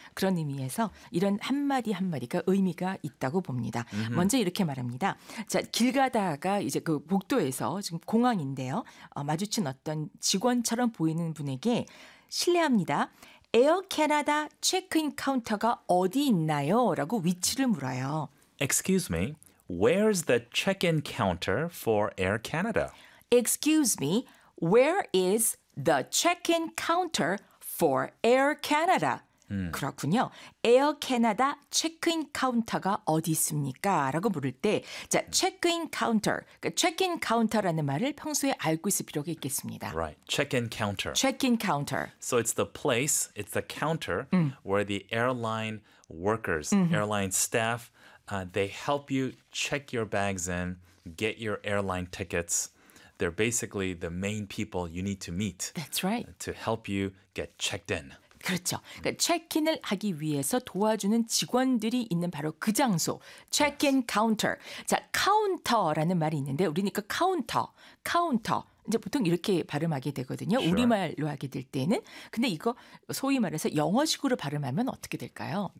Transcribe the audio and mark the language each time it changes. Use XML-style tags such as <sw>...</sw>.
<ko>그런 의미에서 이런 한마디 한마디가 의미가 있다고 봅니다. Mm-hmm. 먼저 이렇게 말합니다. 자, 길 가다가 이제 그 복도에서 지금 공항인데요. 마주친 어떤 직원처럼 보이는 분에게 실례합니다. 에어 캐나다 체크인 카운터가 어디 있나요? 라고 위치를 물어요.</ko> <en>Excuse me, where's the check-in counter for Air Canada? Excuse me, where is the check-in counter for Air Canada?</en> <ko>그렇군요. Air Canada 체크인 카운터가 어디 있습니까? 라고 물을 때, 자, check-in counter, 그러니까 check-in counter라는 말을 평소에 알고 있을 필요가 있겠습니다.</ko> <en>Right, check-in counter. Check-in counter. So it's the place, it's the counter where the airline workers, airline staff, they help you check your bags in, get your airline tickets. They're basically the main people you need to meet. That's right. To help you get checked in.</en> <ko>그렇죠. 그러니까 체크인을 하기 위해서 도와주는 직원들이 있는 바로 그 장소.</ko> <en>Check-in counter.</en> <ko>자, 카운터라는 말이 있는데 우리니까 카운터. 카운터. 이제 보통 이렇게 발음하게 되거든요.</ko> <en>Sure.</en> <ko>우리말로 하게 될 때는. 근데 이거 소위 말해서 영어식으로 발음하면 어떻게 될까요?</ko>